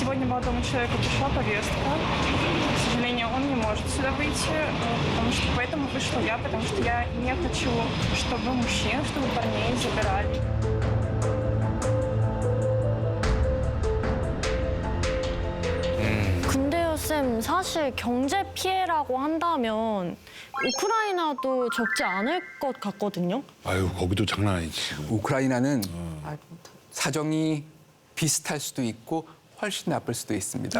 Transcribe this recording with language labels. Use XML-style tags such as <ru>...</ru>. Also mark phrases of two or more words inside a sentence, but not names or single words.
<ru>молодому человеку пришла повестка. К сожалению, он не может сюда выйти, потому что поэтому вышла я, потому что я не хочу, чтобы мужчин, чтобы парней забирали.</ru> <ko>근데요, 쌤, 사실 경제 피해라고 한다면 우크라이나도 적지 않을 것 같거든요. 아유, 거기도 장난 아니지. 지금. 우크라이나는 사정이 비슷할 수도 있고 훨씬 나쁠 수도 있습니다.</ko>